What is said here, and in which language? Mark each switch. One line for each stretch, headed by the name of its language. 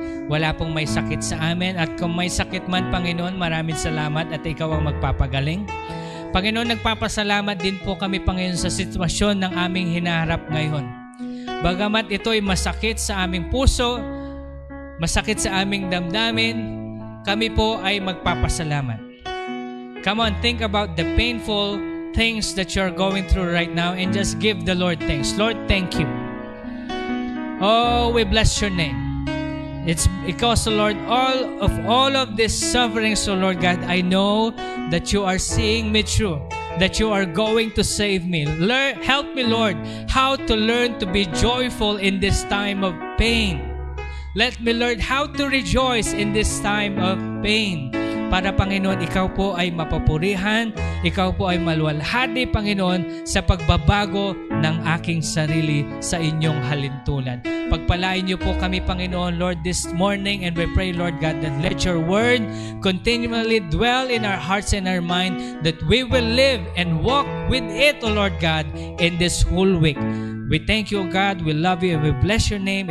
Filipino: Wala pong may sakit sa amin. At kung may sakit man, Panginoon, maraming salamat at Ikaw ang magpapagaling. Panginoon, nagpapasalamat din po kami, Panginoon, sa sitwasyon ng aming hinaharap ngayon. Bagamat ito ay masakit sa aming puso, masakit sa aming damdamin, kami po ay magpapasalamat.
English: Come on, think about the painful things that you're going through right now and just give the Lord thanks. Lord, thank you. Oh, we bless your name. It's because, Lord, all of this suffering, so Lord God, I know that you are seeing me through, that you are going to save me. Help me, Lord, how to learn to be joyful in this time of pain. Let me learn how to rejoice in this time of pain.
Filipino: Para, Panginoon, Ikaw po ay mapapurihan, Ikaw po ay maluwalhati, Panginoon, sa pagbabago ng aking sarili sa inyong halintunan. Pagpalain niyo po kami,
English: Panginoon, Lord, this morning, and we pray, Lord God, that let your word continually dwell in our hearts and our mind, that we will live and walk with it, O Lord God, in this whole week. We thank you, God. We love you, and we bless your name.